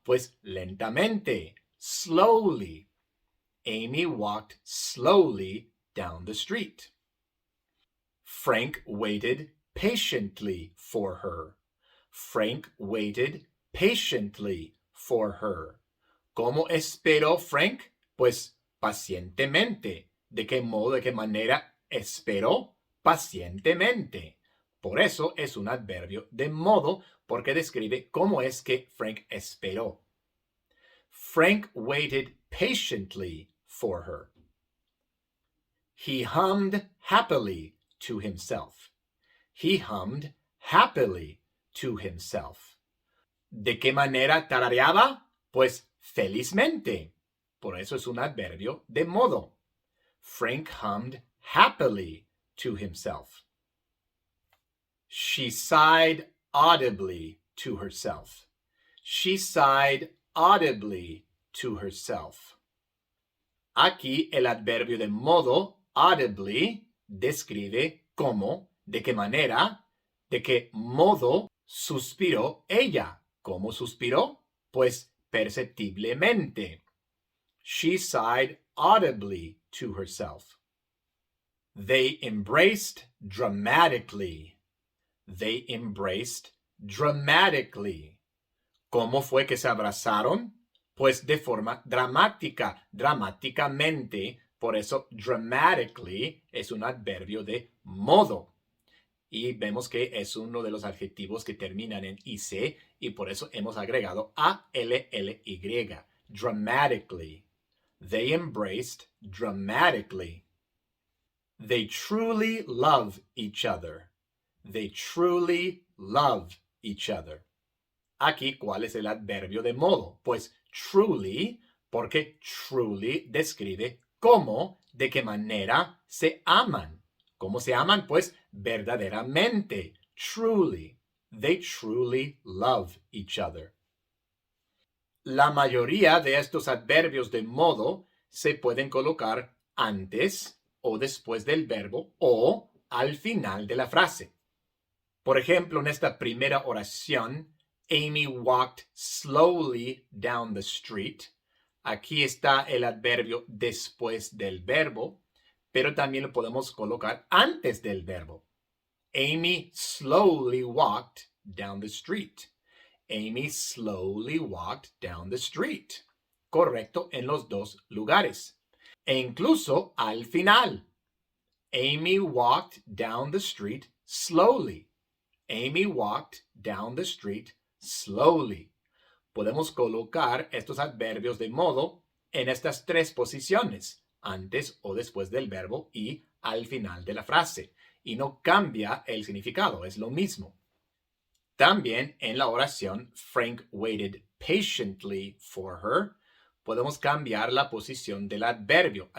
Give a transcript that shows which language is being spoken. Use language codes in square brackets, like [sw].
[es] Pues lentamente, slowly. [en] Amy walked slowly down the street. Frank waited patiently for her. Frank waited patiently for her. [es] ¿Cómo esperó Frank? Pues pacientemente. ¿De qué modo, de qué manera esperó? Pacientemente. Por eso es un adverbio de modo, porque describe cómo es que Frank esperó. [en] Frank waited patiently for her. He hummed happily to himself. He hummed happily to himself. [es] ¿De qué manera tarareaba? Pues felizmente. Por eso es un adverbio de modo. [en] Frank hummed happily to himself. She sighed audibly to herself. She sighed audibly to herself. [es] Aquí el adverbio de modo, audibly, describe cómo, de qué manera, de qué modo suspiró ella. ¿Cómo suspiró? Pues perceptiblemente. [en] She sighed audibly to herself. They embraced dramatically. They embraced dramatically. [es] ¿Cómo fue que se abrazaron? Pues de forma dramática, dramáticamente. Por eso dramatically es un adverbio de modo. Y vemos que es uno de los adjetivos que terminan en IC y por eso hemos agregado ALLY. [en] Dramatically. They embraced dramatically. They truly love each other. They truly love each other. [es] Aquí, ¿cuál es el adverbio de modo? Pues truly, porque truly describe cómo, de qué manera se aman. ¿Cómo se aman? Pues verdaderamente, truly. [en] They truly love each other. [es] La mayoría de estos adverbios de modo se pueden colocar antes o después del verbo o al final de la frase. Por ejemplo, en esta primera oración, [en] Amy walked slowly down the street. [es] Aquí está el adverbio después del verbo, pero también lo podemos colocar antes del verbo. [en] Amy slowly walked down the street. Amy slowly walked down the street. [es] Correcto en los dos lugares. E incluso al final. Amy walked down the street slowly. Amy walked down the street slowly. Podemos colocar estos adverbios de modo en estas tres posiciones, antes o después del verbo y al final de la frase. Y no cambia el significado, es lo mismo. También en la oración [en] Frank waited patiently for her, [es] podemos cambiar la posición del adverbio.